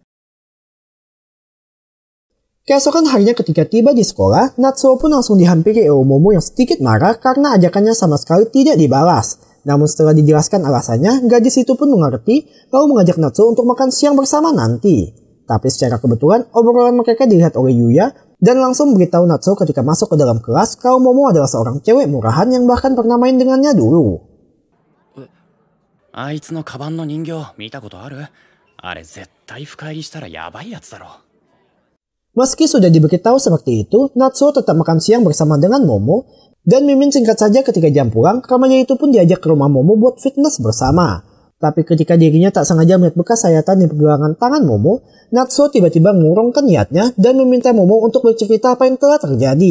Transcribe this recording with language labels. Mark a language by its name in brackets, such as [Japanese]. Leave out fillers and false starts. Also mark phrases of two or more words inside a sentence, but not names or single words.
[Indonesian] Keesokan harinya ketika tiba di sekolah, Natsuo pun langsung dihampiri Momo yang sedikit marah karena ajakannya sama sekali tidak dibalas. Namun setelah dijelaskan alasannya, gadis itu pun mengerti lalu mengajak Natsuo untuk makan siang bersama nanti. Tapi secara kebetulan, obrolan mereka dilihat oleh Yuya dan langsung memberitahu Natsuo ketika masuk ke dalam kelas kalau Momo adalah seorang cewek murahan yang bahkan pernah main dengannya dulu. [Japanese] あいつのカバンの人形見たことある？あれ絶対深入りしたらやばいやつだろ。 [Indonesian] Meski sudah diberitahu seperti itu, Natsuo tetap makan siang bersama dengan Momo, dan Mimin singkat saja ketika jam pulang, remaja itu pun diajak ke rumah Momo buat fitness bersama. Tapi ketika dirinya tak sengaja melihat bekas sayatan di pergelangan tangan Momo, Natsuo tiba-tiba mengurungkan niatnya dan meminta Momo untuk bercerita apa yang telah terjadi.